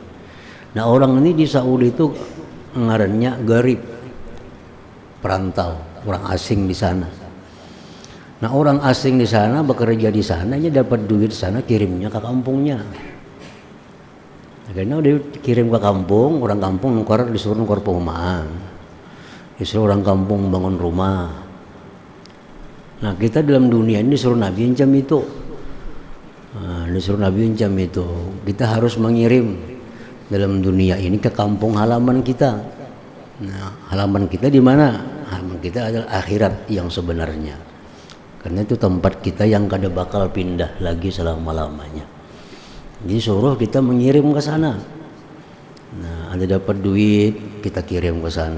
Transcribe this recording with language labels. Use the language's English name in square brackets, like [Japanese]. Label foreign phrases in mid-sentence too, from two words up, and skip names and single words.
[Indonesian] Nah, orang ini di Saudi itu ngarannya garib, perantau, orang asing di sana. Nah, orang asing di sana bekerja di sana, dia dapat duit di sana, kirimnya ke kampungnya. Akhirnya dia kirim ke kampung, orang kampung disuruh nukar perumahan, disuruh orang kampung bangun rumah. Nah, kita dalam dunia ini disuruh Nabi incam itu. Disuruh Nabi incam itu. Kita harus mengirim dalam dunia ini ke kampung halaman kita. Nah, halaman kita di mana? Halaman kita adalah akhirat yang sebenarnya. Karena itu tempat kita yang kada bakal pindah lagi selama-lamanya. Jadi suruh kita mengirim ke sana. Nah, Anda dapat duit, kita kirim ke sana.